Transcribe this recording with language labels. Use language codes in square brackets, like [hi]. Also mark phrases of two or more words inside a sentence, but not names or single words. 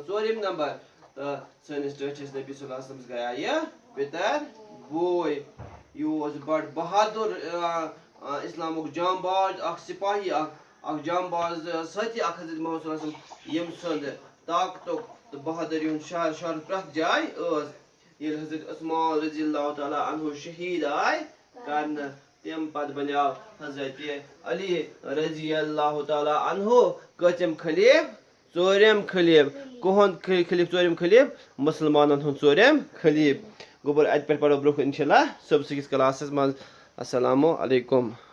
[ks] 4م نمبر تہٕ سٲنِس ٹٲٹھِس نبی [ar] صلی اللہ علیہ وسلمس [ks] گٔیاو یہِ پِتر بوے یہِ اوس بڑٕ بہادُر اسلامُک جامباز اکھ سپاہی اکھ جامباز سٲتھی اکھ حضرت محمد [ar] صلی اللہ علیہ وسلم [ks] ییٚمہِ سُنٛد طاقتُک تہٕ بہادری ہُنٛد شہرت پرٛٮ۪تھ جایہِ ٲس ییٚلہِ حضرت عثمان [ar] رضی اللہ تعالیٰ عنہ [ks] شہیٖد آے کرنہٕ تَمہِ پتہٕ بنیٛاو حضرت علی [ar] رضی اللہ تعالیٰ عنہ [ks] کۭژِم خلیٖف ژوٗرِم خلیٖف کُہُنٛد خلیٖف ژوٗرِم خلیٖف مُسلمانن ہُنٛد ژوٗرِم خلیٖف گوٚبُر اَتہِ پٮ۪ٹھ پرو برونٛہہ کُن اِنشاء اللہ صبحس کِس کلاسس منٛز [ar] السلامُ علیکُم